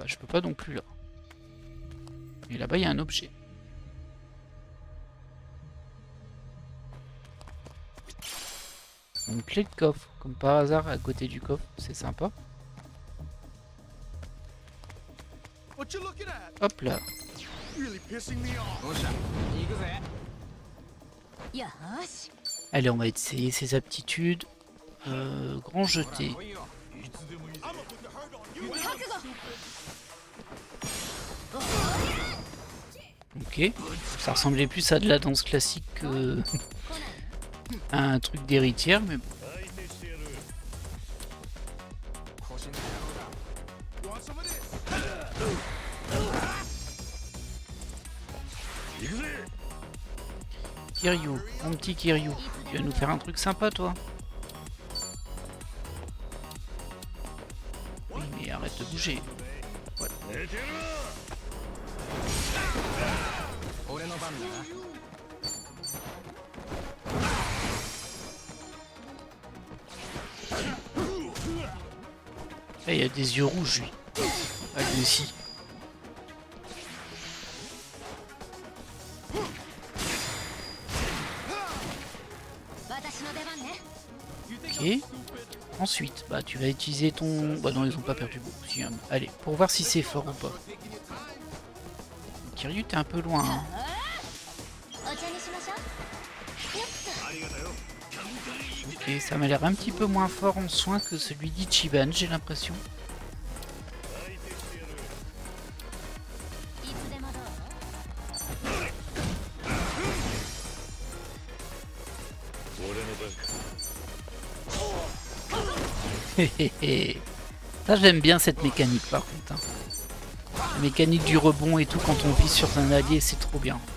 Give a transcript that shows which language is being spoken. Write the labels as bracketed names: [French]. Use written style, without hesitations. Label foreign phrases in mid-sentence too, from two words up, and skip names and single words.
[French] pas non plus là. Et là-bas, il y a un objet. Une clé de coffre, comme par hasard, à côté du coffre. C'est sympa. Hop là. [Japanese] よっしゃ行くぜ。よーし [French] Allez, on va essayer ses aptitudes. Grand jeté. [Japanese] 来いよ。 [French] Ok. Ça ressemblait plus à de la danse classique que à un truc d'héritière, mais bon. [Japanese] 腰の野郎だ。 [French] Kiryu, mon petit Kiryu, tu vas nous faire un truc sympa, toi? Oui, mais arrête de bouger. [Japanese] 俺の番だな。 [French] Ah, il y a des yeux rouges, lui. Ah, lui aussi. Ok. Ensuite, bah tu vas utiliser ton... Bah non, ils ont pas perdu beaucoup. Si, hein. Allez, pour voir si c'est fort ou pas. Kiryu, t'es un peu loin. Hein. [Japanese] お茶にしましょう。 [French] Ok, ça m'a l'air un petit peu moins fort en soins que celui d'Ichiban, j'ai l'impression. [Japanese] いつでもどうぞ。 [French] Ça, j'aime bien cette mécanique par contre. Hein. La mécanique du rebond et tout quand on vise sur un allié, c'est trop bien.